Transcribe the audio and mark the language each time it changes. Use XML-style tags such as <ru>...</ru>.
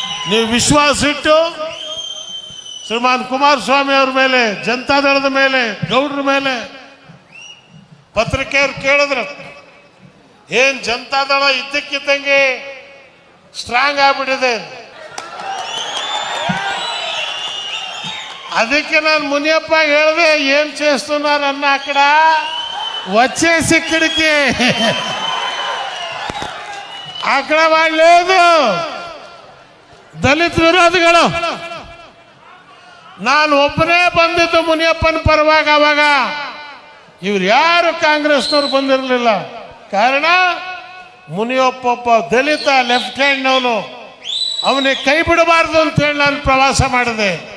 <kn>ನೀವು ವಿಶ್ವಾಸ ಇಟ್ಟು ಶ್ರೀಮಾನ್ ಕುಮಾರಸ್ವಾಮಿ ಅವ್ರ ಮೇಲೆ, ಜನತಾದಳದ ಮೇಲೆ, ಗೌಡ್ರ ಮೇಲೆ ಪತ್ರಿಕೆಯವ್ರು ಕೇಳಿದ್ರು, ಏನ್ ಜನತಾದಳ ಇದ್ದಕ್ಕಿದ್ದಂಗೆ ಸ್ಟ್ರಾಂಗ್ ಆಗ್ಬಿಟ್ಟಿದೆ. ಅದಕ್ಕೆ ನಾನು ಮುನಿಯಪ್ಪ ಹೇಳಿದೆ,</kn> <te>ఏం చేస్తున్నారు అన్న అక్కడ వచ్చేసి ఇక్కడికి అక్కడ వాళ్ళు లేదు</te> <kn>ದಲಿತ ವಿರೋಧಿಗಳು. ನಾನು ಒಬ್ಬನೇ ಬಂದಿದ್ದು ಮುನಿಯಪ್ಪನ ಪರವಾಗಿ. ಅವಾಗ ಇವ್ರು ಯಾರು ಕಾಂಗ್ರೆಸ್ನವ್ರು ಬಂದಿರಲಿಲ್ಲ. ಕಾರಣ ಮುನಿಯಪ್ಪ ಒಬ್ಬ ದಲಿತ ಲೆಫ್ಟ್ ಹ್ಯಾಂಡ್ನವನು, ಅವನಿಗೆ ಕೈ ಬಿಡಬಾರ್ದು ಅಂತೇಳಿ ನಾನು ಪ್ರವಾಸ ಮಾಡಿದೆ.</kn>